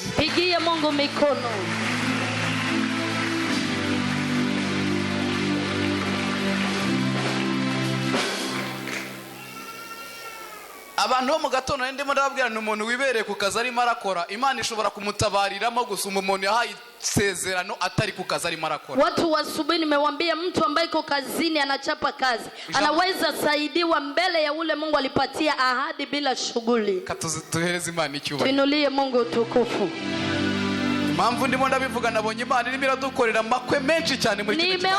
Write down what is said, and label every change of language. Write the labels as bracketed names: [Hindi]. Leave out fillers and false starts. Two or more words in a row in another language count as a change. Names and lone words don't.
[Swahili] Pigie Mungu mikono. [Kinyarwanda] Abantu bo mu gatondo ndimo ndababwira ni umuntu wibereye ku kazi arimo arakora, Imana ishobora kumutabariramo gusuma umuntu yahaye isezerano atari ku kazi arimo arakora. [Swahili] Watu wa asubuhi nimewambia mtu ambaye yuko kazini anachapa kazi anaweza saidiwa mbele ya ule Mungu alipatia ahadi bila shughuli. [Kinyarwanda] Katuhereze Imana icyubahiro. [Swahili] Tuinulie Mungu utukufu. [Kinyarwanda] Impamvu ndimo ndabivuga nabonye Imana irimo iradukorera makwe menshi cyane muri kino gihe.